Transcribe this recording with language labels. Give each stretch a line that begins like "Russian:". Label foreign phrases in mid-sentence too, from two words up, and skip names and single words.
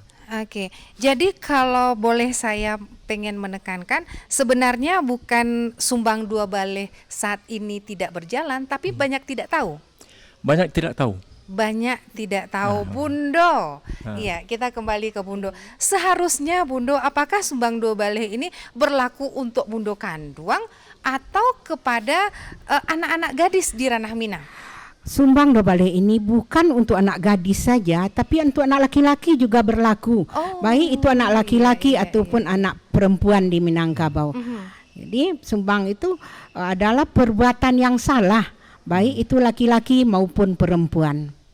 Indonesian: Oke, jadi kalau boleh saya pengen menekankan, sebenarnya bukan sumbang dua baleh saat ini tidak berjalan, tapi banyak tidak tahu. Banyak tidak tahu. banyak tidak tahu. Bundo, iya kita kembali ke Bundo. Seharusnya Bundo, apakah Sumbang Do Baleh ini berlaku untuk Bundo Kanduang atau kepada anak-anak gadis di ranah Minang? Sumbang Do Baleh ini bukan untuk anak gadis saja, tapi untuk anak laki-laki juga berlaku. Baik itu anak laki-laki ataupun anak perempuan di Minangkabau. Jadi sumbang itu adalah perbuatan yang salah, baik itu laki-laki maupun perempuan.